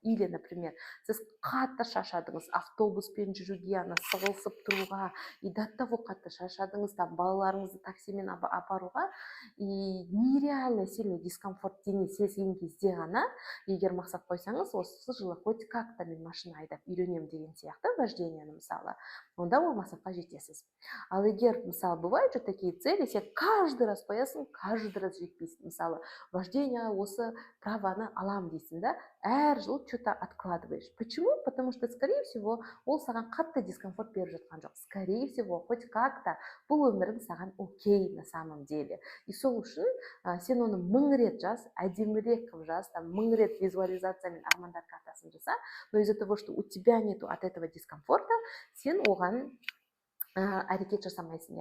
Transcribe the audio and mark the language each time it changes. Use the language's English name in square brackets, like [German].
[Russian] Или, например, [Kazakh] сіз қатты шаршадыңыз автобуспен жүруге, сығылысып тұруға, [Russian] и до того [Kazakh] қатты шаршадыңыз, там балаларыңызды таксимен апаруға, [Russian] и нереально сильный дискомфорт [Kazakh] сезген кезде ғана, егер мақсат қойсаңыз, осы жылы [Russian] хоть как-то [Kazakh] мен машина айдап үйренем деген сияқты вождениені, мысалы, онда ол мақсатқа жетесіз. Ал егер, мысалы, [Russian] бывают же такие цели, сен каждый раз [Kazakh] қоясың, [Russian] каждый раз [Kazakh] жетпейсің. Мысалы, вождение осы праваны алам дейсің, да, әр жыл [Russian] что-то откладываешь. Почему? Потому что, скорее всего, [Kazakh] ол саған қатты дискомфорт беріп жатқан жоқ. [Russian] Скорее всего, хоть как-то [Kazakh] бұл өмірің саған [Russian] окей на самом деле. [Kazakh] И сол үшін сен оны 1000 рет жаз, әдемірек қылып жаз, 1000 рет визуализациямен армандар картасын жаса, [Russian] но из-за того, что у тебя нету от этого дискомфорта, [Kazakh] сен оған әрекет жасамайсың.